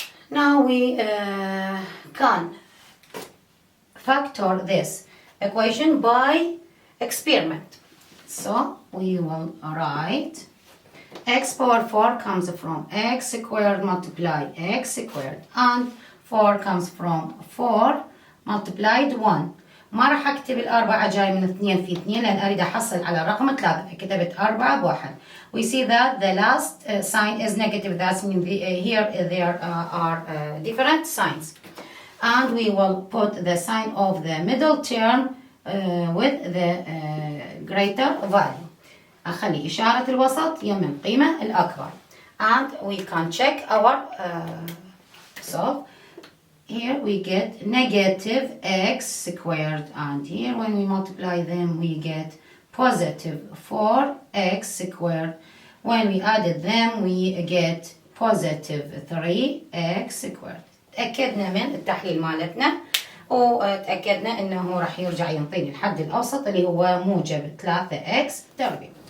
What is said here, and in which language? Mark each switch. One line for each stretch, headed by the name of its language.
English: Now we can factor this equation by experiment. So we will write x power 4 comes from x squared multiply x squared and 4 comes from 4 multiplied 1.
Arabic: ما راح اكتب الأربعة جاي من 2 في 2 لأن أريد أحصل على رقم 3. كتبت 4 بواحد.
English: We see that the last sign is negative. That means here there are different signs. And we will put the sign of the middle term with the greater value.
Arabic: أخلي إشارة الوسط يم القيمة الأكبر.
English: And we can check our solve. Here we get negative x squared, and here when we multiply them we get positive 4x squared. When we added them we get positive 3x squared.
Arabic: تأكدنا من التحليل مالتنا وتأكدنا انه راح يرجع ينطيني الحد الاوسط اللي هو موجب 3x تربيع.